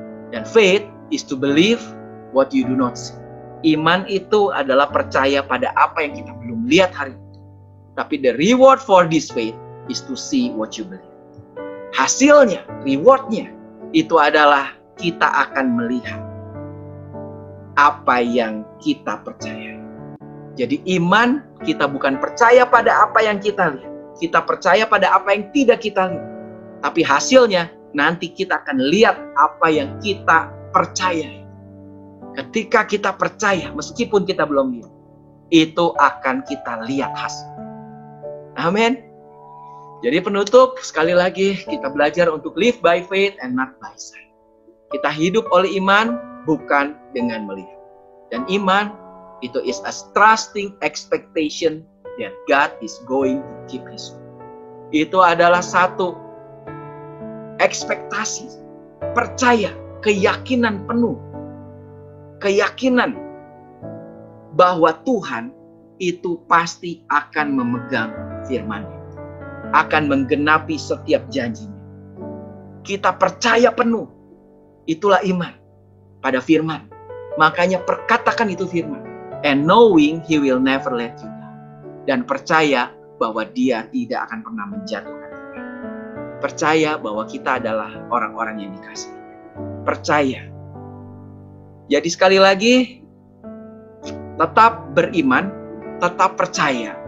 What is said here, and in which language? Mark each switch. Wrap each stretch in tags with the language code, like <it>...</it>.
<en>Dan faith is to believe what you do not see.</en> <id>Iman itu adalah percaya pada apa yang kita belum lihat hari ini.</id> <en>Tapi the reward for this faith is to see what you believe.</en> <id>Hasilnya, rewardnya, itu adalah kita akan melihat apa yang kita percaya. Jadi iman kita bukan percaya pada apa yang kita lihat. Kita percaya pada apa yang tidak kita lihat. Tapi hasilnya nanti kita akan lihat apa yang kita percaya. Ketika kita percaya meskipun kita belum lihat, itu akan kita lihat hasil. Amin. Jadi penutup, sekali lagi kita belajar untuk</id> <en>live by faith and not by sight.</en> <id>Kita hidup oleh iman, bukan dengan melihat. Dan iman itu</id> <en>is a trusting expectation that God is going to keep His word.</en> <id>Itu adalah satu ekspektasi, percaya, keyakinan penuh. Keyakinan bahwa Tuhan itu pasti akan memegang firman-Nya, akan menggenapi setiap janjinya. Kita percaya penuh. Itulah iman pada firman. Makanya perkatakan itu firman.</id> <en>And knowing He will never let you down.</en> <id>Dan percaya bahwa Dia tidak akan pernah menjatuhkan kita. Percaya bahwa kita adalah orang-orang yang dikasihi. Percaya. Jadi sekali lagi, tetap beriman, tetap percaya.</id>